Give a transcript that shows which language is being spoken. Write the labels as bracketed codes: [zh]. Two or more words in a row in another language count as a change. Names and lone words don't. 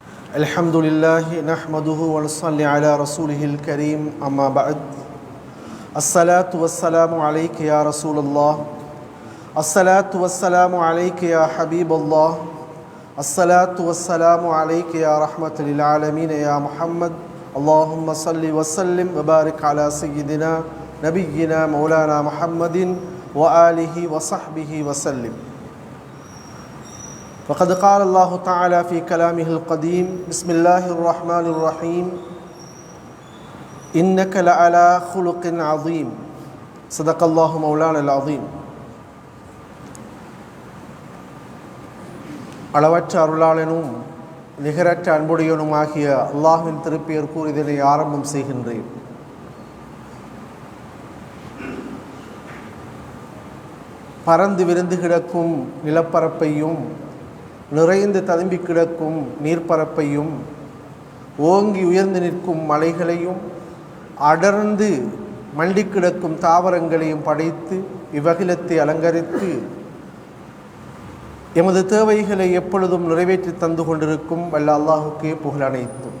[ar] الحمد لله نحمده ونصلي على رسوله الكريم أما بعد الصلاة والسلام عليك يا رسول الله الصلاة والسلام عليك يا حبيب الله الصلاة والسلام عليك يا رحمة للعالمين يا محمد اللهم صل وسلم وبارك على سيدنا نبينا مولانا محمد وآله وصحبه وسلم. وقد قال الله تعالى في كلامه القديم بسم الله الرحمن الرحيم إنك لعلى خلق عظيم صدق الله مولانا العظيم. [ta] அளவற்ற அருளாளனும் நிகரற்ற அன்புடையனுமாகிய அல்லாஹ்வின் திருப்பெயர் கூறி இதனை ஆரம்பம் செய்கின்றேன். பறந்து விரிந்து கிடக்கும் நிலப்பரப்பையும் நிறைந்து ததும்பி கிடக்கும் நீர்ப்பரப்பையும் ஓங்கி உயர்ந்து நிற்கும் மலைகளையும் அடர்ந்து மண்டி கிடக்கும் தாவரங்களையும் படைத்து இவ்வகிலத்தை அலங்கரித்து எமது தேவைகளை எப்பொழுதும் நிறைவேற்றி தந்து கொண்டிருக்கும் வல்ல அல்லாஹுக்கே புகழ் அனைத்தும்.